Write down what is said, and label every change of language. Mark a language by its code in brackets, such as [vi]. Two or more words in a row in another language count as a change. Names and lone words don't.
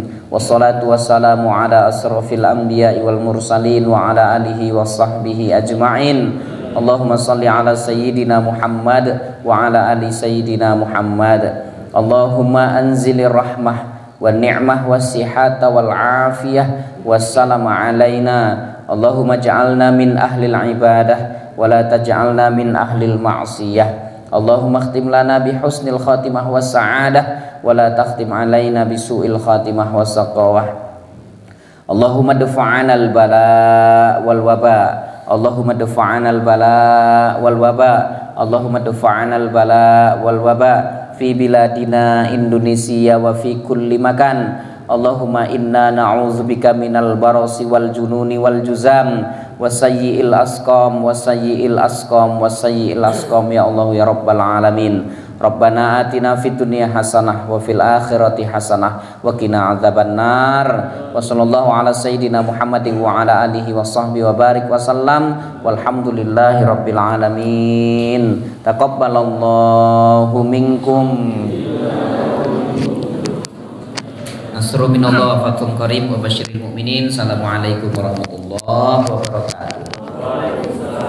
[ar] والصلاة والسلام على أشرف الأنبياء والمرسلين وعلى آله وصحبه أجمعين. اللهم صل على سيدنا محمد وعلى آل سيدنا محمد. اللهم أنزل الرحمة والنعمة والصحة والعافية والسلامة علينا. اللهم اجعلنا من أهل العبادة ولا تجعلنا من أهل المعصية. اللهم اختم لنا بحسن الخاتمة والسعادة ولا تختم علينا بسوء الخاتمة والشقاوة. اللهم ادفع عنا البلاء والوباء. اللهم ادفع عنا البلاء والوباء. اللهم ادفع عنا البلاء والوباء في بلادنا إندونيسيا وفي كل مكان. اللهم إنا نعوذ بك من البرص والجنون والجذام وسيئ الأسقام وسيئ الأسقام وسيئ الأسقام يا الله يا رب العالمين. ربنا آتنا في الدنيا حسنة وفي الآخرة حسنة وقنا عذاب النار. وصلى الله على سيدنا محمد وعلى آله وصحبه وبارك وسلم والحمد لله رب العالمين. تقبل الله منكم. نصر من الله وفتح قريب وبشر المؤمنين. السلام عليكم ورحمة الله وبركاته.